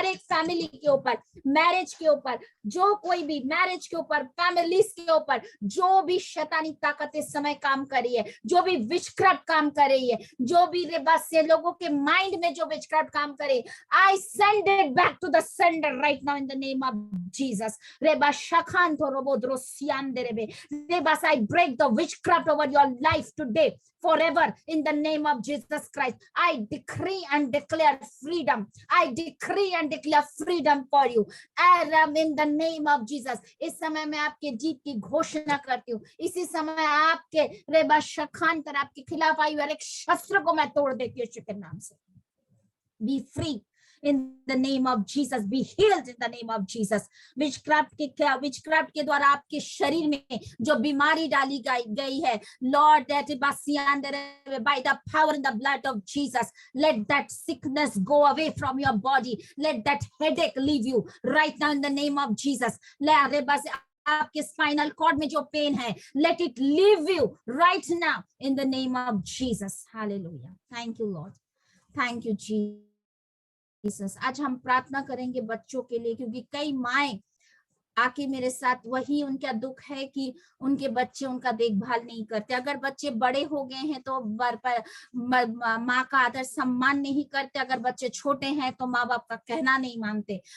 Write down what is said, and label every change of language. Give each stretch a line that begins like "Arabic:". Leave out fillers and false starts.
Hindi: हर एक फैमिली के ऊपर, मैरिज के ऊपर, जो कोई भी मैरिज के ऊपर, फैमिलीज के ऊपर जो भी शैतानी ताकत इस समय काम कर रही है, जो भी विचक्राफ्ट काम कर रही है, जो भी बस से लोगों के माइंड में जो विचक्राफ्ट काम करे,
English: I send it back to the sender right now in the name of Jesus. रेबा शखान तो रोबोद्रोसियान दे रेबे रेबा, I break the witchcraft over your life today forever in the name of Jesus Christ. I decree and declare freedom. I decree and declare freedom for you. And in the name of Jesus.
Hindi: इस समय मैं आपके जीत की घोषणा करती हूँ। इसी समय आपके रेबा शखांतर आपके खिलाफ आई हर एक शस्त्र को मैं तोड़ देती हूँ यीशु के नाम से।
English: Be free in the name of Jesus, be healed in the name of Jesus.
Hindi: Witchcraft के द्वारा आपके शरीर में जो बीमारी डाली गई है,
English: Lord, that by the power and the blood of Jesus, let that sickness go away from your body. Let that headache leave you right now in the name of Jesus.
Hindi: आपके स्पाइनल कॉर्ड में जो pen है,
English: let it leave you right now in the name of Jesus. Hallelujah. Thank you, Lord. Thank you, Jesus.
Hindi: आज हम प्रार्थना करेंगे बच्चों के लिए, क्योंकि कई माएं आके मेरे साथ वही उनका दुख है कि उनके बच्चे उनका देखभाल नहीं करते। अगर बच्चे बड़े हो गए हैं तो माँ का आदर सम्मान नहीं करते, अगर बच्चे छोटे हैं तो माँ बाप का कहना नहीं मानते।